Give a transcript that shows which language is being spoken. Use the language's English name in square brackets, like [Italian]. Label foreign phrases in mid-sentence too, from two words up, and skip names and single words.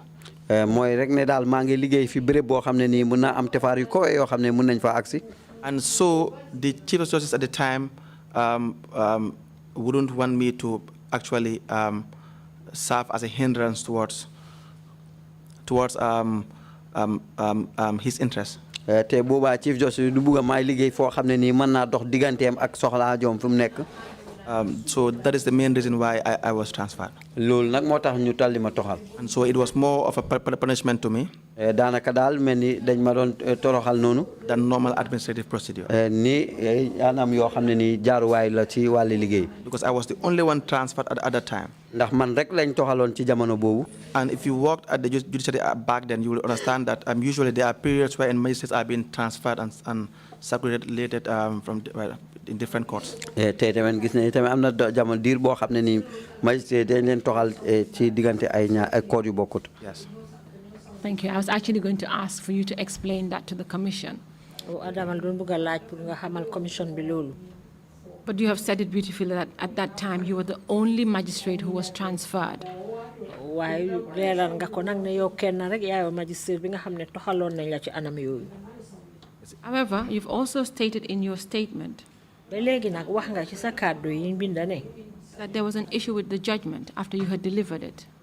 [Wolof] mooy rek ne daal maa ngi liggéey fi béréb boo xam ne nii mun naa am tefaar yu kowe yoo xam ne mun nañ fa agsi. [English] And so the Chief of Justice at the time wouldn't want me to actually serve as a hindrance towards his interests. [Wolof] te boobaa [English] Chief Justice [Wolof] du bugg a maay liggéey foo xam ne nii mën naa dox digganteem ak soxlaa joom fu mu nekk. [English] So that is the main reason why I was transferred. [Wolof] loolu nag moo tax ñu talli ma toxal. [English] And so it was more of a punishment to me [Wolof] daanaka daal mel ni dañ ma doon toroxal noonu. [English] than normal administrative procedure. [Wolof] ni anam yoo xam ne ni jaaruwaay la ci wàlli liggéey. [English] Because I was the only one transferred at that time. [Wolof] ndax man rek lañ toxaloon ci jamono boobu. [English] And if you worked at the judiciary back then, you will understand that usually there are periods where magistrates are being transferred and circulated in different courts. [Wolof] tey tamit gis nañu tamit am na jamono diir boo xam ne nii magistrat dañ leen toxal ci diggante ay court yu bokkut. [English] Yes. Thank you. I was actually going to ask for you to explain that to the commission. But you have said it beautifully that at that time you were the only magistrate who was transferred. However, you've also stated in your statement that there was an issue with the judgment after you had delivered it.